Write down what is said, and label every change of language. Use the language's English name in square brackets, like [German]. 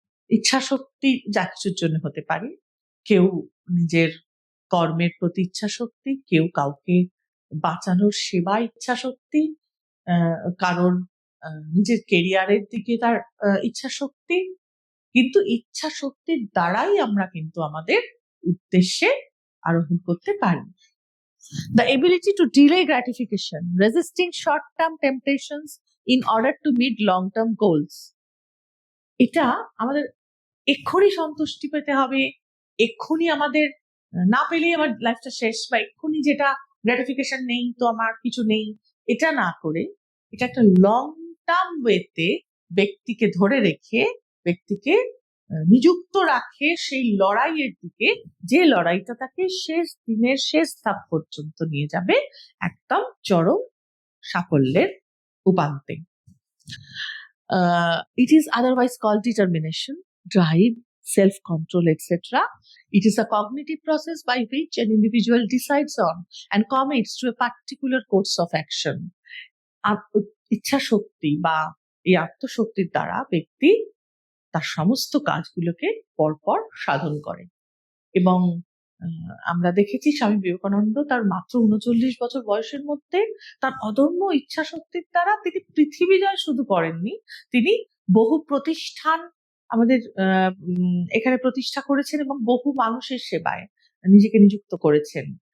[Bangla] ইচ্ছা শক্তি যা কিছুর জন্য হতে পারে। কেউ নিজের কর্মের প্রতি ইচ্ছা শক্তি, কেউ কাউকে বাঁচানোর সেবা ইচ্ছা শক্তি, কারণ নিজের কেরিয়ারের দিকে তার ইচ্ছা শক্তি। কিন্তু ইচ্ছা শক্তির দ্বারাই আমরা কিন্তু আমাদের উদ্দেশ্যে আরোহণ করতে পারি। [English] The ability to delay gratification, resisting short-term temptations in order to meet long-term goals. [Bangla] এটা আমাদের এক্ষুনি সন্তুষ্টি পেতে হবে, এক্ষুনি আমাদের না পেলেই আমার লাইফটা শেষ, বা এক্ষুনি যেটা গ্র্যাটিফিকেশন নেই তো আমার কিছু নেই, এটা না করে এটা একটা লং টার্ম ওয়েতে ব্যক্তিকে ধরে রেখে, ব্যক্তিকে নিযুক্ত রাখে সেই লড়াইয়ের দিকে, যে লড়াইটা তাকে শেষ দিনের শেষ ধাপ পর্যন্ত নিয়ে যাবে একদম চরম সাফল্যের উপান্তে। [English] It is otherwise called determination, drive, self-control, etc. It is a cognitive process by which an individual decides on and commits to a particular course of action. [Bangla] ইচ্ছা শক্তি বা এই আত্মশক্তির দ্বারা ব্যক্তি তার সমস্ত কাজগুলোকে পরপর সাধন করে। এবং আমরা দেখেছি স্বামী বিবেকানন্দ তার মাত্র 39 বছর বয়সের মধ্যে তার অদম্য ইচ্ছা শক্তির দ্বারা তিনি পৃথিবী জয় শুধু করেননি, তিনি বহু প্রতিষ্ঠান আমাদের এখানে প্রতিষ্ঠা করেছেন এবং বহু মানুষের সেবায় নিজেকে নিযুক্ত করেছেন।